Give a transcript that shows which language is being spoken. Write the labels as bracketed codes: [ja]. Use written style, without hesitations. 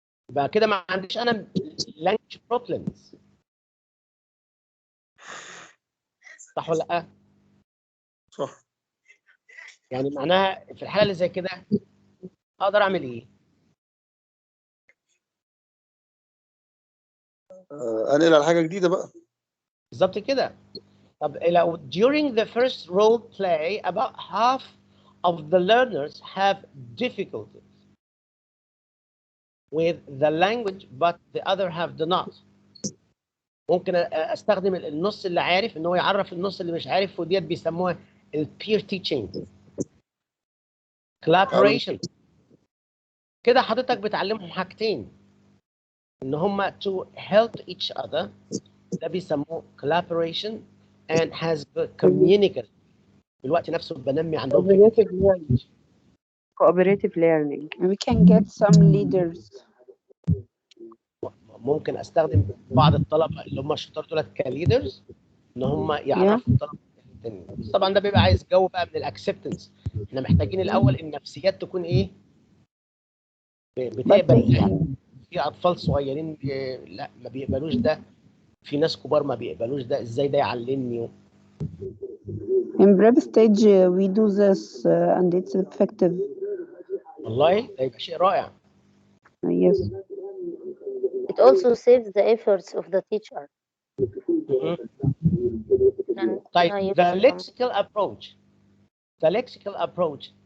[ar] يبقى كده ما عنديش انا language problems. صح ولا لا؟ صح. يعني معناها في الحاله اللي زي كده اقدر اعمل ايه؟ انقل على حاجه جديده بقى. بالظبط كده. [en] طب لو during the first role play about half of the learners have difficulties with the language but the other half do not. [ar] ممكن استخدم النص اللي عارف ان هو يعرف النص اللي مش عارف، وديت بيسموها البير teaching collaboration. كده حضرتك بتعلمهم حاجتين، ان هم [en] to help each other، [ar] ده بيسموه [en] collaboration and has communication. [ar] في الوقت نفسه بنمي عندهم فكره [en] cooperative learning. We can get some leaders. [ar] ممكن استخدم بعض الطلبه اللي هم الشطار دولت كليدرز، ان هم يعرفوا الطلبه التانيين. بس طبعا ده بيبقى عايز جو بقى من الاكسبتنس. احنا محتاجين الاول النفسيات تكون ايه؟ بتقبل. في اطفال صغيرين لا ما بيقبلوش ده، في ناس كبار ما بيقبلوش ده، ازاي ده يعلمني؟ [en] In prep stage, we do this and it's effective. [ar] والله ده يبقى شيء رائع. [en] Yes. It also saves the efforts of the teacher. طيب the lexical approach. The lexical approach.